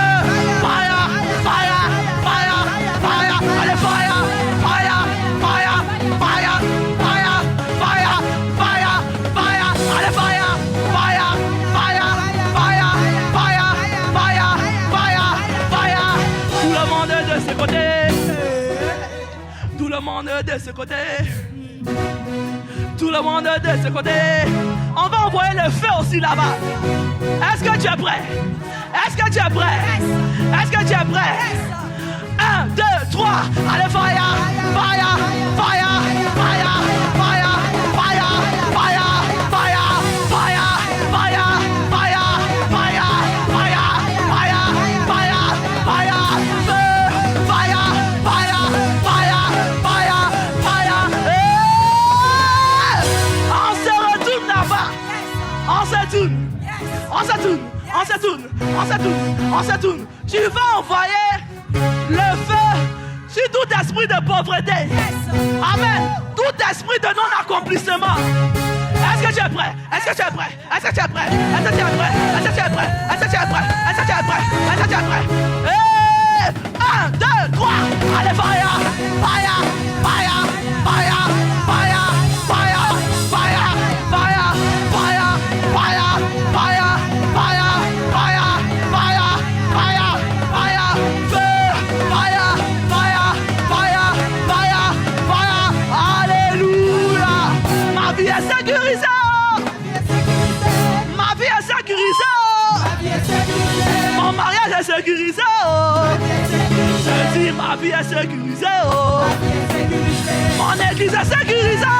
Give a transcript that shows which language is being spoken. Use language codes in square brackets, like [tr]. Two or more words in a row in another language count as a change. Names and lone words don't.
[en] Fire, fire, fire, fire. Allez, fire, fire, fire, fire, fire, fire, fire, fire. Allez, fire, fire, fire, fire, fire, fire, fire, fire. [fr] Tout le monde de ce côté. Tout le monde de ce côté. Tout le monde de ce côté. On va envoyer le feu aussi là-bas. Est-ce que tu es prêt? Est-ce que tu es prêt? Est-ce que tu es prêt? 1, 2, 3. Allez, [en] fire, fire, fire, fire, fire, fire, fire, fire, fire, fire, fire, fire, fire, fire, fire, fire, feu, fire, fire, fire, fire, fire. [fr] On se retourne là-bas. On se tourne. On se tourne. On se tourne. On se tourne. On se tourne. Tu vas envoyer le feu sur tout esprit de pauvreté. Amen. Tout esprit de non-accomplissement. Est-ce que tu es prêt? Est-ce que tu es prêt? Est-ce que tu es prêt? Est-ce que tu es prêt? Est-ce que tu es prêt? Est-ce que tu es prêt? Est-ce que tu es prêt? Est-ce que tu es prêt? 1, 2, 3. Allez, [en] fire! Fire! Fire! Fire! Fire! Fire! Fire! Fire! Fire! Fire! Fire! Fire! Fire! Fire! Fire! Fire! Feu! Fire! Fire! Fire! Fire! Fire! [fr] Alléluia! Ma vie est sécurisée! Ma vie est sécurisée! Mon mariage est sécurisé! Je dis ma vie est sécurisée! Mon église est sécurisée!